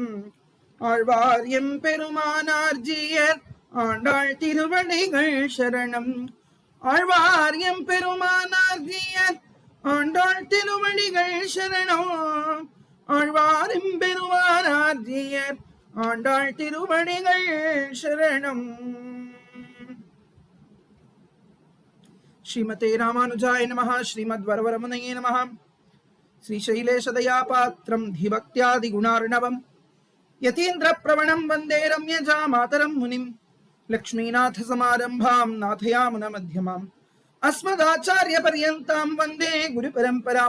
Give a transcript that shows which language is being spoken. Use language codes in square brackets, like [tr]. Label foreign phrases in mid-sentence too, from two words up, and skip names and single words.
[ta] ஆழ்வார் எம் பெருமானார்ஜியர் ஆண்டாள் திருவடிகள் சரணம். ஆழ்வார் எம் பெருமானார்ஜியர் ஆண்டாள் திருவடிகள் சரணம். ஆழ்வார் எம் பெருமானார்ஜியர் ஆண்டாள் திருவடிகள் சரணம். [sa] श्रीमते रामानुजाय नमः। श्रीमद्वरवरमुनये नमः। श्रीशैलेशदयापात्रं धीभक्त्यादिगुणार्णवं यतीन्द्रप्रवणं वन्दे रम्यजामातरं मुनिं। लक्ष्मीनाथसमारम्भां नाथयामुनमध्यमाम् अस्मदाचार्यपर्यन्तां वन्दे गुरुपरम्परां।